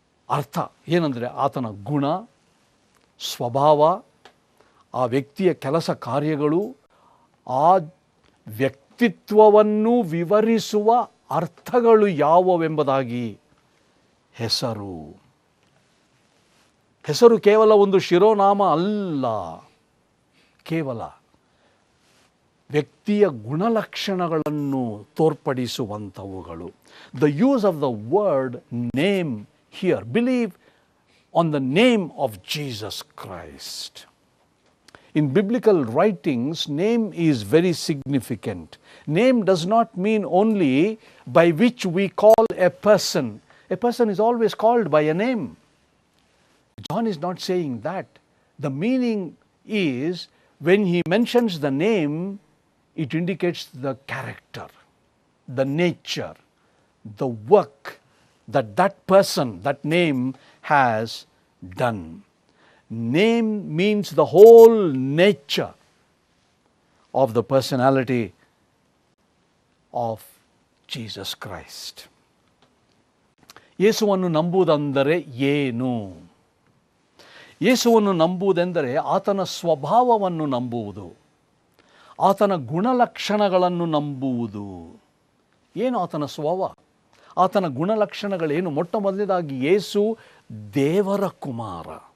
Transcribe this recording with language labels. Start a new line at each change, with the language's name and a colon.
Kannada: ಅರ್ಥ ಏನಂದರೆ ಆತನ ಗುಣ, ಸ್ವಭಾವ, ಆ ವ್ಯಕ್ತಿಯ ಕೆಲಸ ಕಾರ್ಯಗಳು, ಆ ವ್ಯಕ್ತಿತ್ವವನ್ನು ವಿವರಿಸುವ ಅರ್ಥಗಳು ಯಾವುವೆಂಬುದಾಗಿ ಹೆಸರು ಕೇವಲ ಒಂದು ಶಿರೋನಾಮ ಅಲ್ಲ, ಕೇವಲ ವ್ಯಕ್ತಿಯ ಗುಣಲಕ್ಷಣಗಳನ್ನು ತೋರ್ಪಡಿಸುವಂಥವುಗಳು.
English: The use of the word name here, believe on the name of Jesus Christ. In biblical writings, name is very significant. Name does not mean only by which we call a person. A person is always called by a name. John is not saying that. The meaning is when he mentions the name, it indicates the character, the nature, the work that that person, that name has done. Name means the whole nature of the personality of Jesus Christ.
Kannada: ಯೇಸುವನ್ನು ನಂಬುವುದೆಂದರೆ ಏನು? ಯೇಸುವನ್ನು ನಂಬುವುದೆಂದರೆ ಆತನ ಸ್ವಭಾವವನ್ನು ನಂಬುವುದು, ಆತನ ಗುಣಲಕ್ಷಣಗಳನ್ನು ನಂಬುವುದು. ಏನು ಆತನ ಸ್ವಭಾವ, ಆತನ ಗುಣಲಕ್ಷಣಗಳೇನು? ಮೊಟ್ಟ ಮೊದಲನೇದಾಗಿ ಯೇಸು ದೇವರ ಕುಮಾರ.